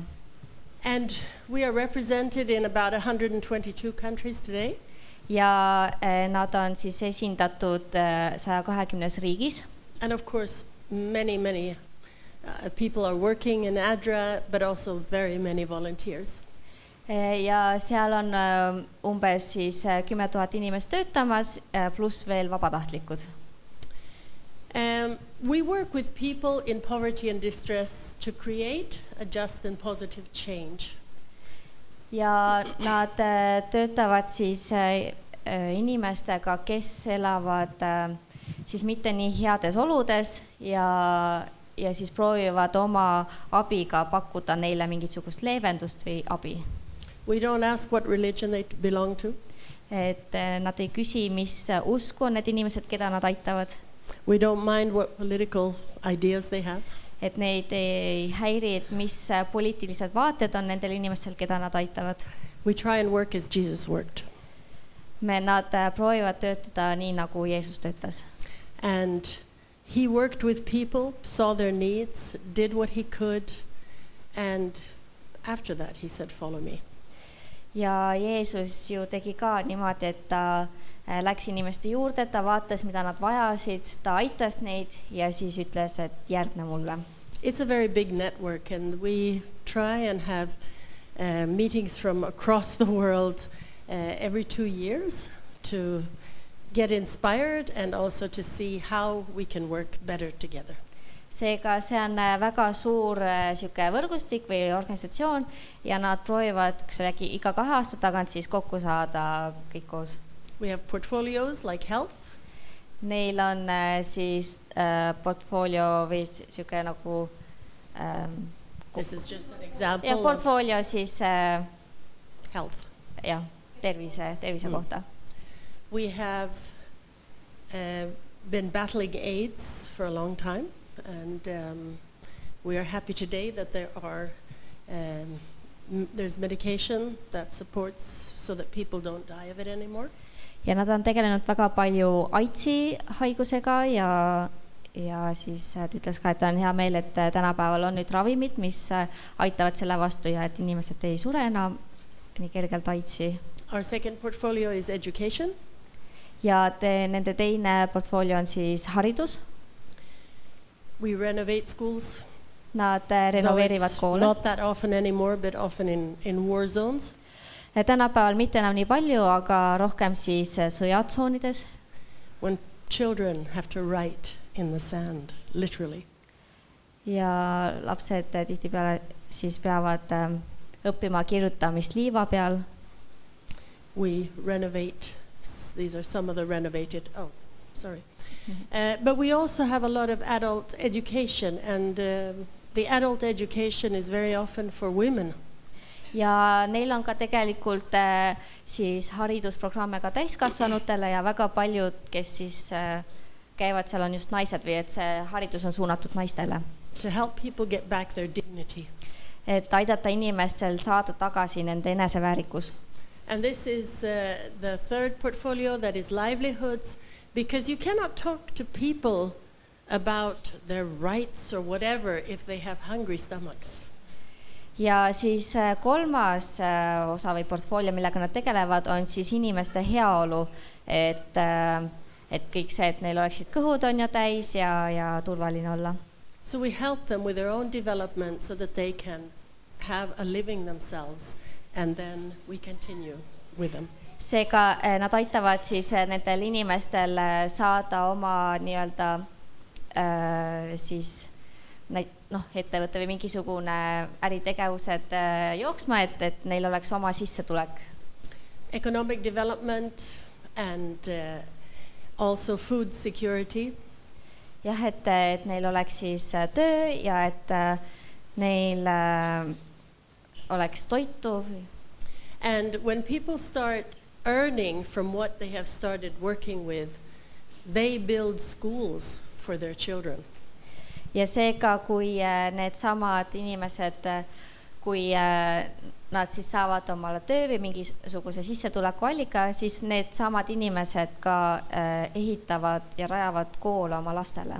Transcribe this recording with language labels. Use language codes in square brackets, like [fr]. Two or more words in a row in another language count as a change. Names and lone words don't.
[en] And we are represented in about 122 countries today. [et] Ja nad on siis esindatud 120 riigis. [en] And of course, many people are working in ADRA, but also very many volunteers. [et] Ja seal on umbes siis 10 000 inimest töötamas, pluss veel vabatahtlikud. [en] We work with people in poverty and distress to create a just and positive change. [et] Ja nad töötavad siis inimestega, kes elavad siis mitte nii heades oludes ja siis proovivad oma abiga pakkuda neile mingisugust leevendust või abi. [en] We don't ask what religion they belong to. [et] Et nad ei küsi, mis usku on need inimesed, keda nad aitavad. [en] We don't mind what political ideas they have. [et] Et neid ei häiri, et mis poliitilised vaated on nendel inimestel, keda nad aitavad. [en] We try and work as Jesus worked. [et] Nad proovivad töötada nii, nagu Jeesus töötas. [en] And he worked with people, saw their needs, did what he could, and after that he said, follow me. [et] Ja Jeesus ju tegi ka niimoodi, et ta läks inimeste juurde, ta vaatas, mida nad vajasid, ta aitas neid ja siis ütles, et järgne mulle. [en] It's a very big network and we try and have meetings from across the world every 2 years to get inspired and also to see how we can work better together. [et] Seega see on väga suur siuke võrgustik või organisatsioon ja nad proovivad iga 2 aasta tagant siis kokku saada kõik koos. [en] We have portfolios like health. [et] Neil on siis portfolio või siuke nagu [en] This is just an example. [et] Ja portfolio siis [en] health. [et] Ja, tervise kohta. [en] We have been battling AIDS for a long time. And we are happy today that there's medication that supports so that people don't die of it anymore. [et] Ja nad on tegelenud väga palju AIDSi haigusega ja siis ta ütles ka, et on hea meel, et tänapäeval on nüüd ravimid, mis aitavad selle vastu ja et inimesed ei sure enam nii kergelt AIDSi. [en] Our second portfolio is education. [et] Ja nende teine portfolio on siis haridus. [en] We renovate schools. [et] Nad renoveerivad koole. [en] Not that often anymore, but often in war zones. Tänapäeval mitte enam nii palju, aga rohkem siis sõjatsoonides. When children have to write in the sand, literally. [et] Ja lapsed tihtipeale siis peavad õppima kirjutamist liiva peal. [en] We renovate. These are some of the renovated. Oh, sorry. But we also have a lot of adult education and the adult education is very often for women. [et] Ja neil on ka tegelikult siis haridusprogramme ka täiskasvanutele ja väga paljud, kes siis käivad seal, on just naised või et see haridus on suunatud naistele. [en] to help people get back their dignity. [et] Et aidata inimestel saada tagasi nende eneseväärikus. [en] And this is the third portfolio, that is livelihoods, because you cannot talk to people about their rights or whatever if they have hungry stomachs. [et] Ja siis kolmas osa või portfoolio, millega nad tegelevad, on siis inimeste heaolu, et kõik see, et neil oleksid kõhud on ju täis ja turvaline olla. [en] So we help them with their own development so that they can have a living themselves, and then we continue with them. [et] Seega nad aitavad siis nendel inimestel saada oma nii-öelda siis ettevõtte või mingisugune äritegevused jooksma, et neil oleks oma sissetulek. [en] Economic development and also food security. [et] Jah, et neil oleks siis töö ja et neil oleks toitu. [en] And when people start earning from what they have started working with, they build schools for their children. [et] Ja seega, kui need samad inimesed, kui nad siis saavad omale töö või mingisuguse sissetulekuallika, siis need samad inimesed ka ehitavad ja rajavad koole oma lastele.